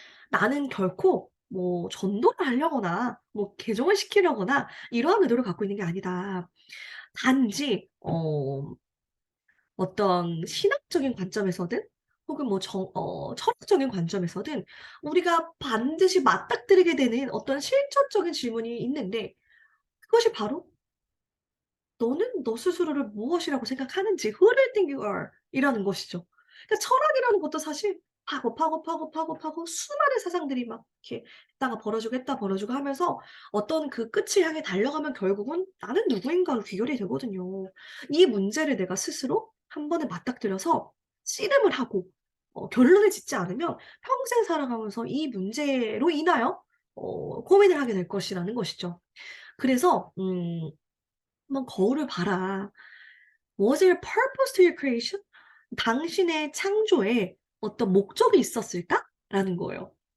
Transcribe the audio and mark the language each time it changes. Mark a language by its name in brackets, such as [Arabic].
[Korean] 나는 결코 뭐 전도를 하려거나 뭐 개종을 시키려거나 이러한 의도를 갖고 있는 게 아니다. 단지 어떤 신학적인 관점에서든 혹은 뭐 철학적인 관점에서든 우리가 반드시 맞닥뜨리게 되는 어떤 실천적인 질문이 있는데 그것이 바로 너는 너 스스로를 무엇이라고 생각하는지 [English] Who do you think you are? [Korean] 이라는 것이죠. 그러니까 철학이라는 것도 사실 파고 수많은 사상들이 막 이렇게 했다가 벌어지고 했다 벌어지고 하면서 어떤 그 끝을 향해 달려가면 결국은 '나는 누구인가.'로 귀결이 되거든요. 이 문제를 내가 스스로 한 번에 맞닥뜨려서 씨름을 하고 결론을 짓지 않으면 평생 살아가면서 이 문제로 인하여 고민을 하게 될 것이라는 것이죠. 그래서 "한번 거울을 봐라. [English] Was there a purpose to your creation?" [Korean] 당신의 창조에 어떤 목적이 있었을까?'라는 거예요.